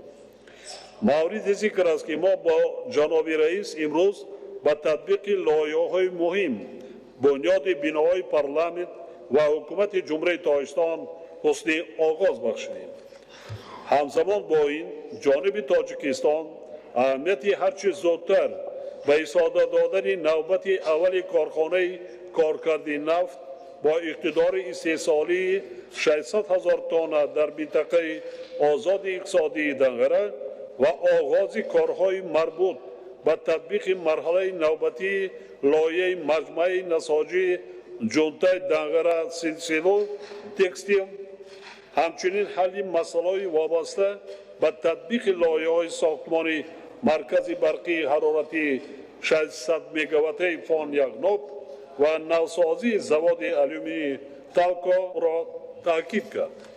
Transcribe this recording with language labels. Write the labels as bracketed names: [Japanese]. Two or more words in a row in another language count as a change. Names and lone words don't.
[Tajik] мавриди зикр аст ки мо бо ҷаноби раис имрӯз ба татбиқи лоиҳаҳои муҳим бунёди биноҳои парламент ва ҳукумати ҷумҳурии Тоҷикистон ҳусни оғоз бахшидем. ҳамзамон бо ин ҷониби Тоҷикистон аҳамияти ҳарчи зудтар ба истода додани навбати аввали корхонаи коркарди нафт [Persian] با اقتدار استحصالی 600,000 تن در منطقه آزاد اقتصادی دنگره و آغاز کارهای مربوط به تطبیق مرحله نوبتی لایحه مجمع نساجی جنته دنگره سلسله تکستیل همچنین حل مسائل وابسته به تطبیق لایحه‌های ساختمانی مرکز برقی حرارتی 600 مگاوات فان یغنوب و نوسازی زواد الومینی تالکو را تاکید کرد.